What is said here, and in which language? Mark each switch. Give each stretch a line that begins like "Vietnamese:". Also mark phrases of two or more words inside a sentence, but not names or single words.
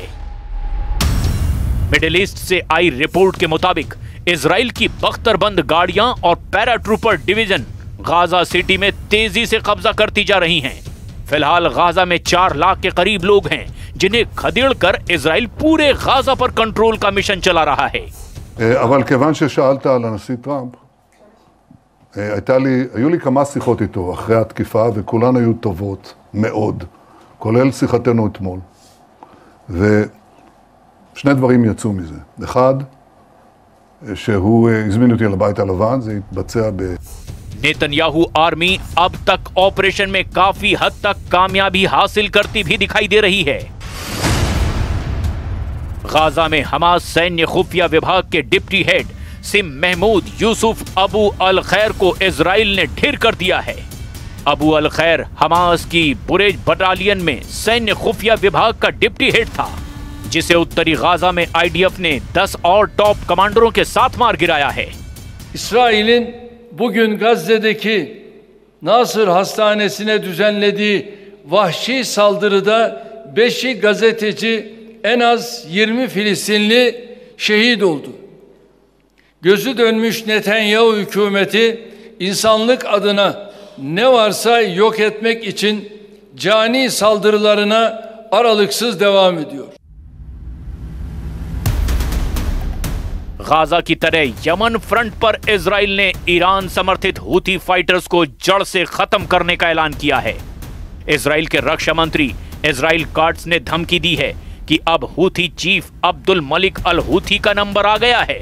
Hindi: मिडिल ईस्ट से आई रिपोर्ट के मुताबिक इजराइल की बख्तरबंद गाड़ियां और
English: paratrooper division
Hindi: गाजा सिटी में तेजी से कब्जा करती जा रही हैं। फिलहाल गाजा में 4 लाख के करीब लोग हैं, जिन्हें खदेड़कर इजराइल पूरे गाजा पर कंट्रोल का मिशन चला रहा है।
Hebrew: אבל כיוון ששאלת על הנשיא טראמפ, היו לי כמה שיחות איתו אחרי התקיפה, וכולן היו טובות מאוד, כולל שיחתנו אתמול. ושני דברים יצאו מזה. אחד, שהוא הזמין אותי לבית הלבן, זה התבצע
Hindi: नेतन्याहू आर्मी अब तक ऑपरेशन में काफी हद तक कामयाबी हासिल करती भी दिखाई दे रही है। गाजा में हमास सैन्य खुफिया विभाग के
English: deputy head
Hindi: सिम महमूद यूसुफ अबू अल खैर को इजराइल ने ढेर कर दिया है। अबू अल खैर हमास की बुरेज बटालियन में सैन्य खुफिया विभाग का
English: deputy head
Hindi: था। जिसे उत्तरी गाजा में IDF ने 10 और टॉप कमांडरों के साथ मार गिराया है।
Turkish: İsrail'in bugün Gazze'deki Nasır Hastanesi'ne düzenlediği vahşi saldırıda 5'i gazeteci, en az 20 Filistinli şehit oldu. Gözü dönmüş Netanyahu hükümeti insanlık adına ne varsa yok etmek için cani saldırılarına aralıksız devam ediyor.
Hindi: गाजा की तरह यमन फ्रंट पर इजराइल ने ईरान समर्थित हूथी फाइटर्स को जड़ से खत्म करने का ऐलान किया है। इजराइल के रक्षा मंत्री इजराइल काट्स ने धमकी दी है कि अब हूथी चीफ अब्दुल मलिक अल हूथी का नंबर आ गया है।